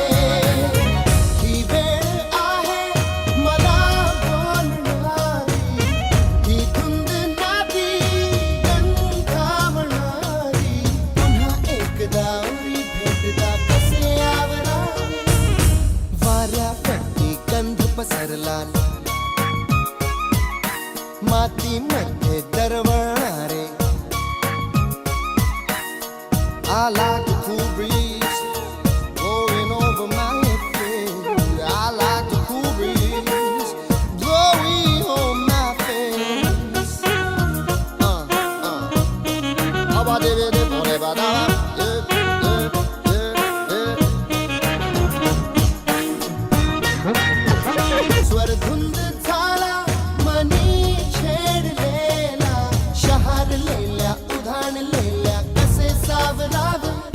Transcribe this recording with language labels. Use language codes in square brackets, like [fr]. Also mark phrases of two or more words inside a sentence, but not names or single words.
[mr] ही वेळ आहे मला बोलणारी, ही धुंद नादी गंधावणारी. पुन्हा एकदा उरी भेटदा कसे आवरावे. वाऱ्यावरती गंध पसरला, मातीमध्ये दरवळणारे. [en] I like the cool breeze blowing over my face. I like the cool breeze blowing on my face. Aba de de de de ba da. [mr] स्वर धुंद झाला मनी छेडलेला, शहारलेल्या उधाणलेल्या कसे सावरावे.